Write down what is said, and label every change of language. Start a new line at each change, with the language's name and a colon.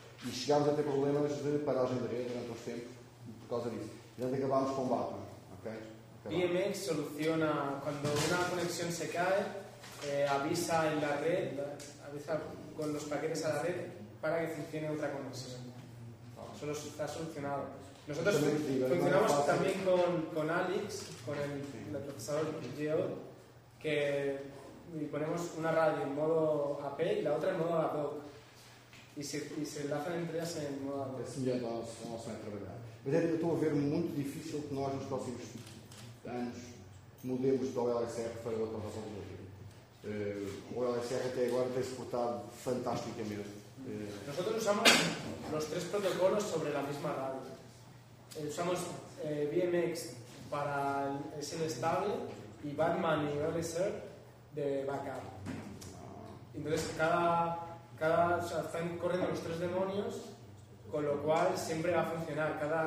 Portuguese: E chegámos a ter problemas de paragem de rede durante uns tempos por causa disso. E ainda acabámos com o Batman. Okay? BMX soluciona quando uma conexão se cai, avisa em la rede, avisa com os paquetes a la rede para que funcione outra conexão.
Spanish: Solo está solucionado. Nosotros funcionamos también con Alix, con el procesador Geo, que ponemos una radio en modo AP y la otra en modo ad hoc. Y se enlazan entre ellas en modo ad hoc. Es similar a nuestra trabajar. Pero yo estoy a ver muy difícil que nosotros, en los próximos años, mudemos de OLSR para otra razón de hoje.
Portuguese: O OLSR até agora tem se portado fantasticamente.
Spanish: Nosotros usamos los tres protocolos sobre la misma radio. Usamos BMX para el estable y Batman y OLSR de backup. Entonces están corriendo los tres demonios, con lo cual siempre va a funcionar.